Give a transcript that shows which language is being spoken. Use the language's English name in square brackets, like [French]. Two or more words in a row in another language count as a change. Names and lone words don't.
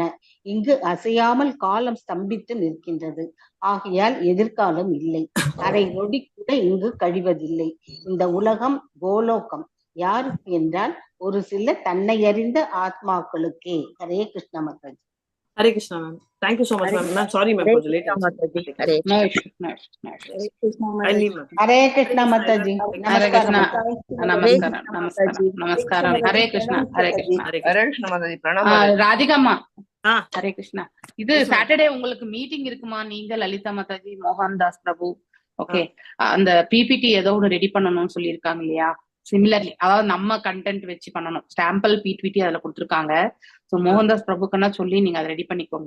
[Tamil] இங்கு அசையாமல் காலம் ஸ்தம்பித்து நிற்கின்றது. ஆகையால் எதிர்காலம் இல்லை. அரை நொடி கூட இங்கு கழிவதில்லை. இந்த உலகம் கோலோகம். யாருக்கு என்றால் ஒரு சில தன்னை அறிந்த ஆத்மாக்களுக்கே. ஹரே கிருஷ்ண மாதாஜி. [Hindi] हरे कृष्णा [English] ma'am, thank you so much ma'am. ma'am sorry ma'am for late. [Hindi] हरे कृष्णा माताजी. नमस्कार. हरे कृष्णा माताजी. [Tamil] प्रणाम ராதிகாம்மா. ஹரே கிருஷ்ணா. இது சாட்டர்டே உங்களுக்கு மீட்டிங் இருக்குமா? நீங்க லலிதா மாதாஜி, மோகன்தாஸ் பிரபு. ஓகே, அந்த பிபிடி ஏதோ ஒன்று ரெடி பண்ணணும்னு சொல்லியிருக்காங்க இல்லையா? சிமிலர்லி, அதாவது நம்ம கண்டென்ட் வச்சு பண்ணணும். [English] sample PPT [Tamil] அதுல கொடுத்துருக்காங்க. ஸோ மோகன்தாஸ் பிரபுக்குன்னா சொல்லி நீங்க அதை ரெடி பண்ணிக்கோங்க.